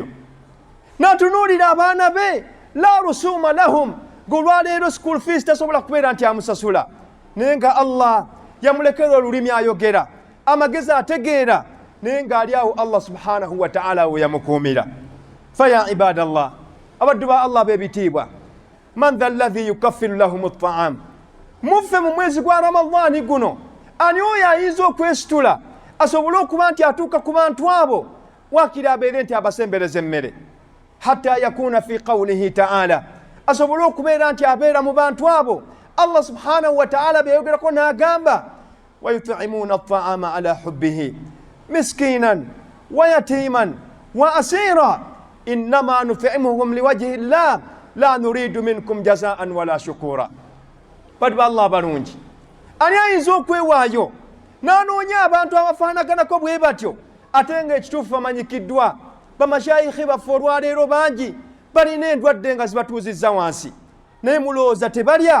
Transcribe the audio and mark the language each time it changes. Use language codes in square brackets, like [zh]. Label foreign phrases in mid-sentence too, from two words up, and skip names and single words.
[lg] N'atunuulira abaana be, [ar] لا رسوم لهم, [lg] ng'olwaleero [en] school fees [lg] tasobola kubeera nti amusasula, naye nga Allah yamulekera olulimi ayogera, amagezi ategeera, naye ng'ali awo [ar] الله سبحانه وتعالى [lg] we yamukuumira. [ar] فيا عباد الله, [lg] abaddu ba Allah b'ebitiibwa, [ar] من ذا الذي يكفر لهم الطعام. [lg] Muffe mu mwezi gwa Ramadhani guno, ani oyo ayinza okwesitula asobole okuba nti atuuka ku bantu abo, waakiri abeere nti abasembereza emmere, [ar] حتى يكون في قوله تعالى, [lg] asobole okubeera nti abeera mu bantu abo [ar] الله سبحانه وتعالى [lg] beyogerako n'agamba, [ar] ويطعمون الطعام على حبه مسكينا ويتيما وأسيرا إنما نطعمهم لوجه الله لا نريد منكم جزاء ولا شكورا. [lg] Baddu Allah balungi, ani ayinza okwewaayo n'anoonya abantu abafaanaganako bwe batyo ate nga ekituufu bamanyikiddwa? Bamashayikhi baffe olwaleero bangi balina endwadde nga zibatuuzizza wansi, naye mulowooza tebalya?